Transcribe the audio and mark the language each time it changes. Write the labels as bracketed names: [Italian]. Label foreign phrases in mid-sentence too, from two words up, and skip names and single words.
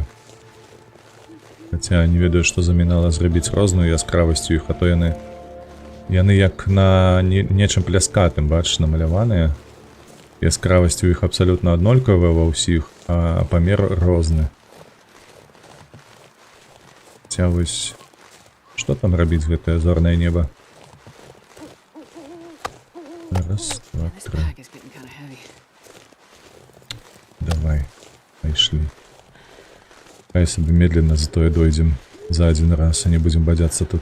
[Belarusian] Хаця не ведаю, што замінала зрабіць розную яскравасць у іх, а то яны як на нечым пляскатым, бачыш, намаляваныя. Яскравасць у іх абсалютна аднолькавая ва ўсіх, а памер розны. Хаця вось, што там рабіць гэтае зорнае неба? Раз, два, [English] This [Belarusian] тры. [English] pack is getting kind of heavy. [Belarusian] Давай, пайшлі. Хай сабе медленно затое дойдзем [Russian] за один раз, [Belarusian] а не будем бадзяцца тут.